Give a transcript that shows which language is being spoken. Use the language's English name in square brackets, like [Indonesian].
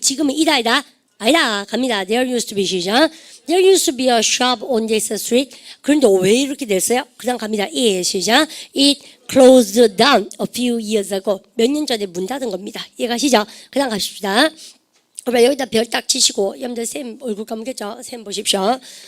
[Korean] 지금은 이다 아니다 갑니다. [English] There used to be 시작. There used to be a shop on this street. [Korean] 그런데 왜 이렇게 됐어요? 그다음 갑니다. 예 시작. [English] It closed down a few years ago. [Korean] 몇 년 전에 문 닫은 겁니다. 이해가시죠? 그다음 갑시다. 그러면 여기다 별 딱 치시고, 여러분들 쌤 얼굴 감겠죠? 쌤 보십시오.